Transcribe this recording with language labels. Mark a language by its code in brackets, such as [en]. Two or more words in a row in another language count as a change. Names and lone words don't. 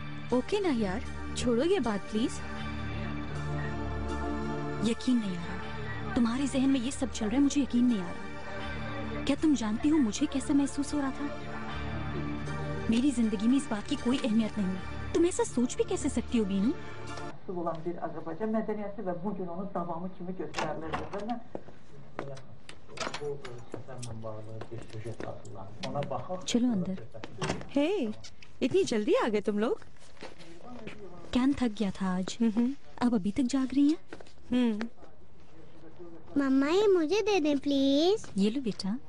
[ur] اوکے نا یار، چھوڑو یہ بات پلیز. یقین نہیں آ رہا، تمہارے ذہن میں یہ سب چل رہا ہے، مجھے یقین نہیں آ رہا. کیا تم جانتی ہو مجھے کیسا محسوس ہو رہا تھا? میری زندگی میں اس بات کی کوئی اہمیت نہیں۔ تم ایسا سوچ بھی کیسے سکتی ہو بینو? [az] olan bir Azerbaycan medeniyeti ve bugün onun davamı kimi gösterilir ben bu seferle bağlı bir süjet hazırlandı. Ona bakaq. [ur] چلو اندر. ہے، اتنی جلدی آ گئے تم لوگ? کین تھک گیا تھا آج۔ اب ابھی تک جاگ رہی ہیں? مما یہ مجھے دے دے پلیز. یہ لو بیٹا.